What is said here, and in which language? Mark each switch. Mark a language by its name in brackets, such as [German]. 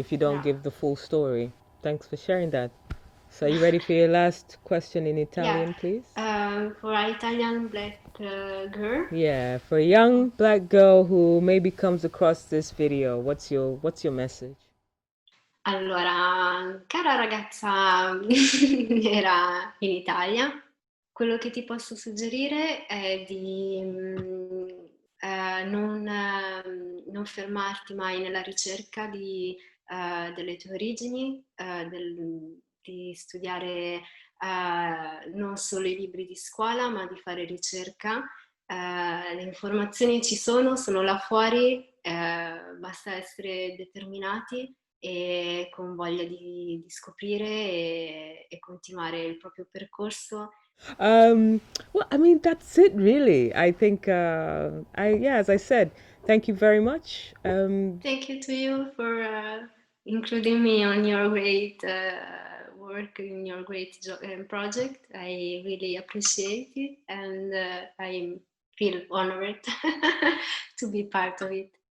[English] if you don't yeah. give the full story? Thanks for sharing that. So, are you ready for your last question in Yeah, Italian, please? for an Italian black girl. Yeah, for a young black girl who maybe comes across this video, what's your message? [Italian] Allora, cara ragazza nera in Italia, quello che ti posso suggerire è di non fermarti mai nella ricerca delle tue origini, di studiare non solo i libri di scuola, ma di fare ricerca. Le informazioni ci sono là fuori, basta essere determinati e con voglia di scoprire e continuare il proprio percorso. [English] Um, well, I mean, that's it, really. I think, yeah, as I said, thank you very much. Thank you to you for including me on your great work, in your great project. I really appreciate it, and I feel honored to be part of it.